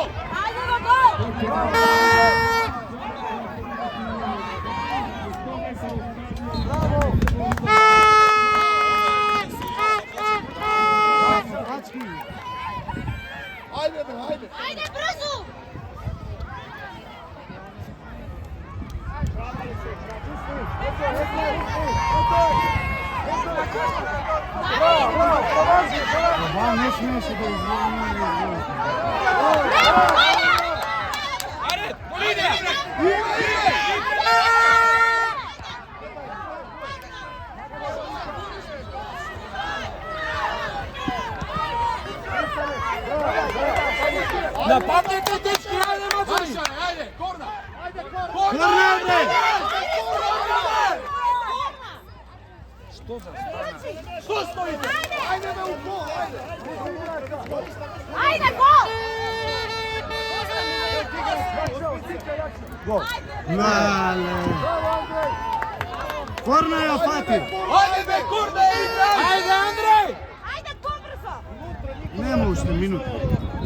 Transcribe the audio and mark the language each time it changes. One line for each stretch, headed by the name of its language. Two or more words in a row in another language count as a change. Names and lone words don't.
Macedonian: Ajde, na gol! Ajde, be, ajde! Ajde, brzo! Ова не смееше да изгледа. Ajde, igraj! Нападнете, дечки, ајде, Маđari! Ajde, Korna! Корнер, бре! Што за страна?
Serbian: Što stojite? Ajde, be, u gol, ajde! Ajde, gol!
Macedonian: Мале. Корнер ја фати. Ajde, be, Korna, igraj! Ајде, Андреј! Ajde, gol brzo! Нема уште минути.